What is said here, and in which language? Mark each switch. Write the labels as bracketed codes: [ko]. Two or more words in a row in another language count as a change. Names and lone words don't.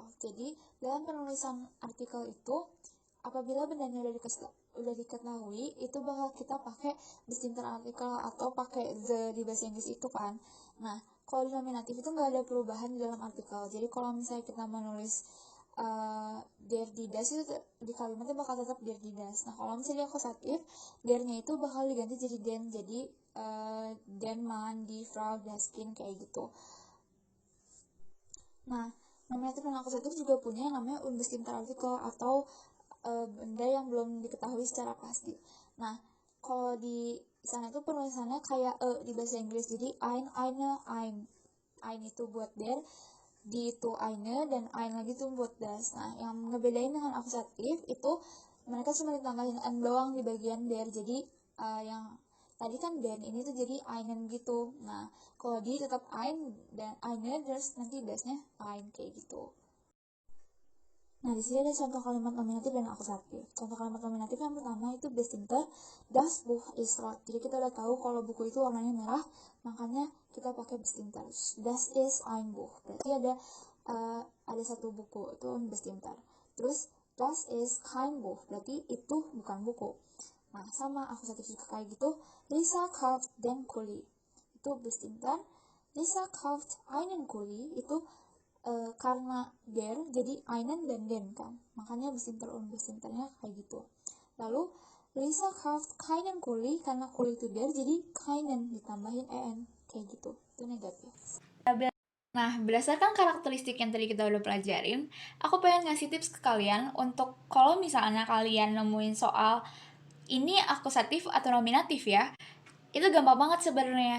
[id] Jadi, dalam penulisan artikel itu, apabila bendanya udah diketahui, itu bakal kita pakai [de] bestimmter artikel [id] atau pakai the di bahasa Inggris itu kan. Nah, kalau di nominatif itu nggak ada perubahan di dalam artikel. Jadi, kalau misalnya kita menulis [de] der die das [id] itu di kalimatnya bakal tetap [de] der die das. [id] Nah kalau misalnya akusatif, dernya itu bakal diganti jadi den, jadi [de] den man, die Frau, das Kind, [id] kayak gitu. Nah, nominatif dan akusatif juga punya yang namanya [de] unbestimmter artikel [id] atau benda yang belum diketahui secara pasti. Nah, kalau di sana itu penulisannya kayak di bahasa Inggris, jadi [de] eine, ein [id] itu buat der, di itu eine, dan ein lagi itu buat das. Nah, yang ngebedain dengan akusatif itu mereka cuma ditambahin n doang di bagian der, jadi yang tadi kan den, ini tuh jadi einen gitu. Nah, kalau di tetap ein dan eine, terus nanti dasnya ein, kayak gitu. Nah, di sini ada contoh kalimat nominatif dan akusatif. Contoh kalimat nominatif yang pertama itu bestimmter, [de] das Buch ist rot. [id] Jadi kita udah tahu kalau buku itu warnanya merah, makanya kita pakai bestimmter. [de] Das ist ein Buch. [id] Berarti ada satu buku, itu bestimmter. [de] Terus das ist kein Buch, [id] berarti itu bukan buku. Nah, sama akusatif juga kayak gitu. [de] Lisa kauft den Kuli. Itu bestimmter. Lisa kauft einen Kuli, [id] itu karena der jadi einen dan den kan, makanya [de] bestimmter und [id] bestimmternya kayak gitu. Lalu [de] Lisa kauft keinen Kuli, [id] karena Kuli itu der jadi keinen ditambahin en, kayak gitu, itu negatif. Nah, berdasarkan karakteristik yang tadi kita udah pelajarin, aku pengen ngasih tips ke kalian untuk kalau misalnya kalian nemuin soal ini akusatif atau nominatif ya, itu gampang banget sebenarnya.